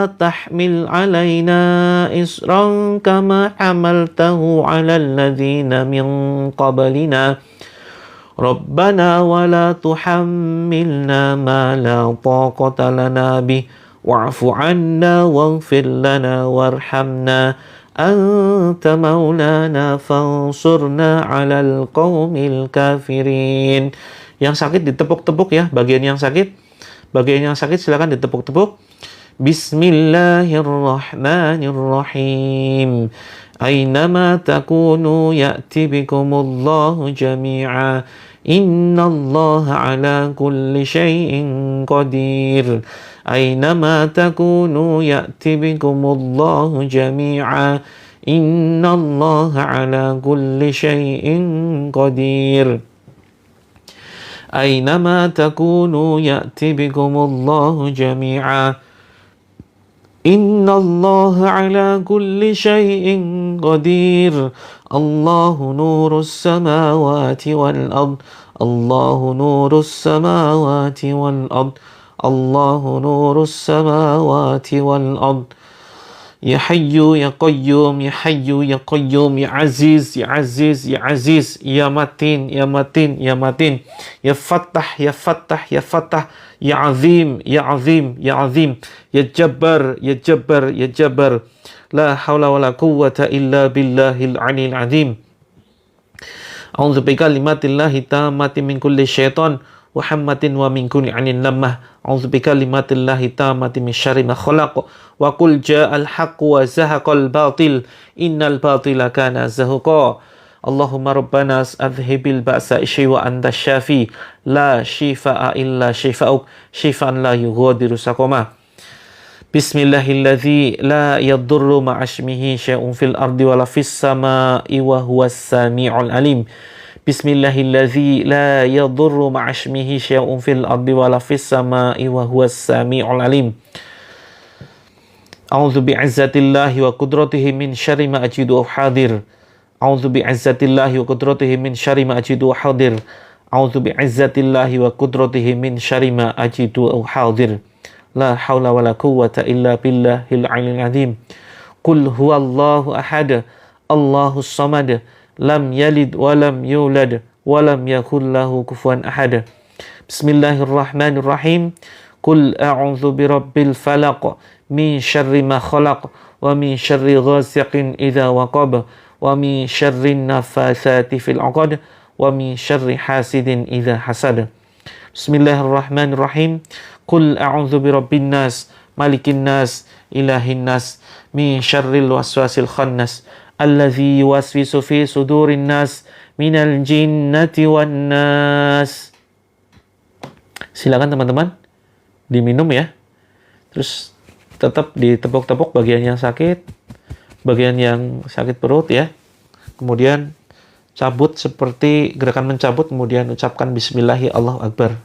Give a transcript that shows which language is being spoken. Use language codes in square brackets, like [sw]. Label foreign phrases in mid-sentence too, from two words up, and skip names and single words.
[ar] تحمل علينا إصرا كما حملته على الذين من قبلنا ربنا ولا تحملنا ما لا طاقة لنا به واعف عنا واغفر لنا وارحمنا أنت مولانا فانصرنا على القوم الكافرين. [id] Yang sakit ditepuk-tepuk ya, bagian yang sakit silakan ditepuk-tepuk. [ar] بسم الله الرحمن الرحيم. أينما تكونوا يأت بكم الله جميعا. إن الله على كل شيء قدير. أينما تكونوا يأت بكم الله جميعا. إن الله على كل شيء قدير. أينما تكونوا يأت بكم الله جميعا. إن الله على كل شيء قدير. الله نور السماوات والأرض. الله نور السماوات والأرض. الله نور السماوات والأرض. يا حي يا قيوم، يا حي يا قيوم، يا عزيز يا عزيز يا عزيز، يا متين يا متين يا متين، يا فتاح يا فتاح يا فتاح، يا عظيم يا عظيم يا عظيم، يا جبار يا جبار يا جبار. لا حول ولا قوة إلا بالله العلي العظيم. أعوذ بكلمات الله التامة من كل شيطان وهامة ومن كل عين لامة. أعوذ بكلمات الله التامة من شر ما خلق. وقل جاء الحق وزهق الباطل إن الباطل كان زهوقا. اللهم ربنا أذهب البأس اشف وأنت الشافي لا شفاء إلا شفاؤك شفاء لا يغادر سقما. بسم الله الذي لا يضر مع اسمه شيء في الأرض ولا في السماء وهو السميع العليم. بسم الله الذي لا يضر مع اسمه شيء في الأرض ولا في السماء وهو السميع العليم. أعوذ بعزة الله وقدرته من شر ما أجد حاذر. أعوذ بعزة الله وقدرته من شر ما أجد حاذر. أعوذ بعزة الله وقدرته من شر ما أجد حاذر. لا حول ولا قوة إلا بالله العلي العظيم. قل هو الله أحد الله الصمد. لم يلد ولم يولد ولم يكن له كفوا أحد. بسم الله الرحمن الرحيم قل أعوذ برب الفلق من شر ما خلق ومن شر غاسق إذا وقب ومن شر النفاثات في العقد ومن شر حاسد إذا حسد. بسم الله الرحمن الرحيم. قل أعوذ برب الناس ملك الناس إله الناس من شر الوسواس الخناس الذي يوسوس في صدور الناس من الجنة والناس. [id] Silakan teman-teman diminum ya. Terus tetap ditepuk-tepuk bagian yang sakit, bagian yang sakit perut ya. Kemudian cabut seperti gerakan mencabut, kemudian ucapkan [ar] بسم الله الله أكبر.